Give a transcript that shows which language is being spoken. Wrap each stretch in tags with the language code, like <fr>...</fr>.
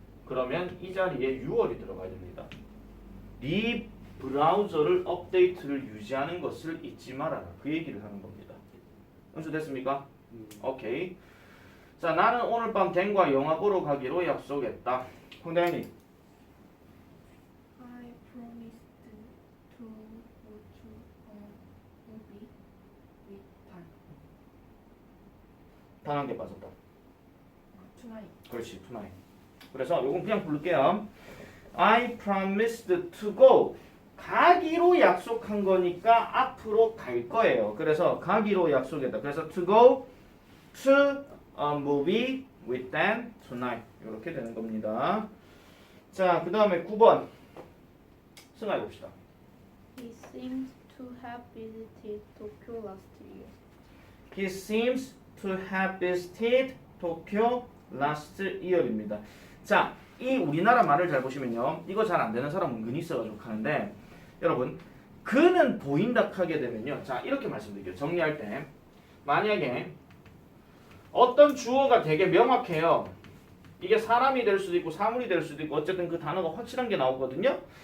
<ko>그러면 이 자리에 유월이 들어가야 됩니다. 네 브라우저를 업데이트를 유지하는 것을 잊지 말아라. 그 얘기를 하는 겁니다. 연수됐습니까? 오케이. 자, 나는 오늘 밤 댄과 영화 보러 가기로 약속했다. 홍대현이</ko> <en>I promised to watch a movie with Dan.</en> <ko>단 한 개 빠졌다.</ko> <en>Tonight.</en> <ko>그렇지, tonight. 그래서 요건 그냥 부를게요.</ko> <en>I promised to go.</en> <ko>가기로 약속한 거니까 앞으로 갈 거예요. 그래서 가기로 약속했다. 그래서</ko> <en>to go to a movie with Dan tonight.</en> <ko>이렇게 되는 겁니다. 자, 그 다음에 9번. 승하해 봅시다.</ko> <en>He seems to have visited Tokyo last year. He seems to have visited Tokyo last year입니다.</en> <ko>자, 이 우리나라 말을 잘 보시면요. 이거 잘 안 되는 사람 은근히 있어가지고 하는데 여러분 그는 보인다 하게 되면요. 자, 이렇게 말씀드릴게요. 정리할 때 만약에 어떤 주어가 되게 명확해요. 이게 사람이 될 수도 있고 사물이 될 수도 있고 어쨌든 그 단어가 확실한 게 나오거든요.</ko>